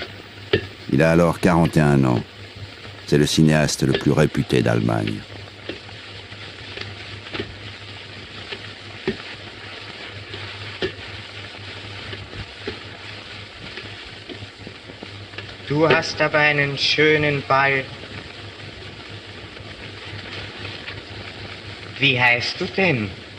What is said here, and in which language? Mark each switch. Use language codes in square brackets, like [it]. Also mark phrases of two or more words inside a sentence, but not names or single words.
[fr] Il a alors 41 ans. C'est le cinéaste le plus réputé d'Allemagne. [de] Du hast aber einen schönen Ball. Wie heißt du denn?